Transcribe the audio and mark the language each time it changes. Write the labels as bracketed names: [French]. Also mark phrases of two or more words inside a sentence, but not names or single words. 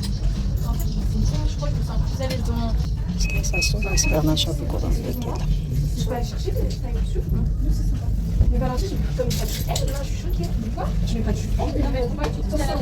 [Armenian] Ես այսօր այս վերնաշապիկով եմ եկել։ [French] Je peux aller chercher des dessus. Mais balancer, comme il n'y a pas de L, là, je suis choquée. Quoi? Tu mets pas du L, là, mais pourquoi tu te